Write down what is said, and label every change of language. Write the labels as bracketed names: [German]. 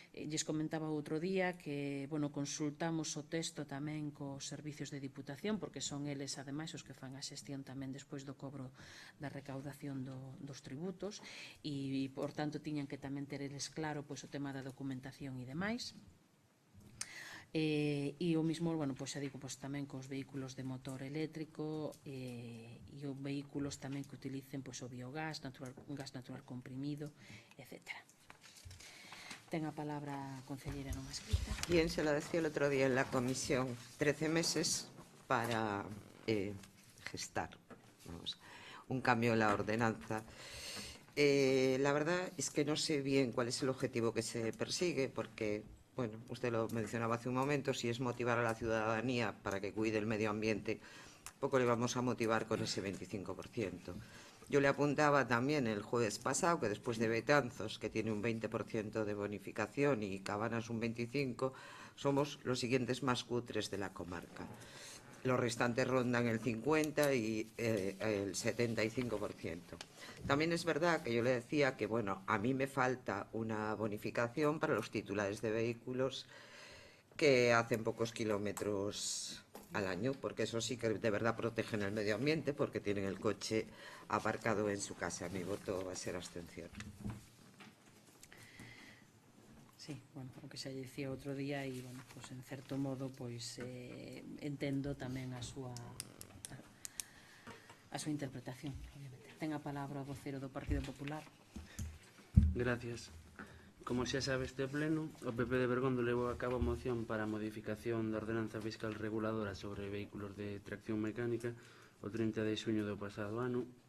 [Galician] Lles comentaba outro día que, bueno, consultamos o texto tamén cos servicios de Diputación, porque son eles, ademais, os que fan a xestión tamén despois do cobro da recaudación dos tributos e, por tanto, tiñan que tamén ter eles claro pois o tema da documentación e demais. E o mismo, bueno, pois xa digo, pois tamén cos vehículos de motor eléctrico e os vehículos tamén que utilicen pois o biogás, un gas natural comprimido, etcétera. Ten a palabra a concelleira non escrita. [Spanish] Bien, se lo decía el otro día en la comisión, 13 meses para gestar, vamos, un cambio en la ordenanza. La verdad es que no sé bien cuál es el objetivo que se persigue, porque, bueno, usted lo mencionaba hace un momento, si es motivar a la ciudadanía para que cuide el medio ambiente, poco le vamos a motivar con ese 25%. Yo le apuntaba también el jueves pasado que después de Betanzos, que tiene un 20% de bonificación, y Cabanas un 25%, somos los siguientes más cutres de la comarca. Los restantes rondan el 50% y el 75%. También es verdad que yo le decía que, bueno, a mí me falta una bonificación para los titulares de vehículos que hacen pocos kilómetros al año, porque eso sí que de verdad protegen el medio ambiente, porque tienen el coche aparcado en su casa. Mi voto va a ser abstención. [Galician] Sí, bueno, o que xa dicía outro día e, bueno, pois en certo modo, pois entendo tamén a súa interpretación, obviamente. Ten a palabra o vocero do Partido Popular. Gracias. Como xa sabe este pleno, o PP de Bergondo levou a cabo a moción para a modificación da ordenanza fiscal reguladora sobre vehículos de tracción mecánica o 30 de xuño do pasado ano.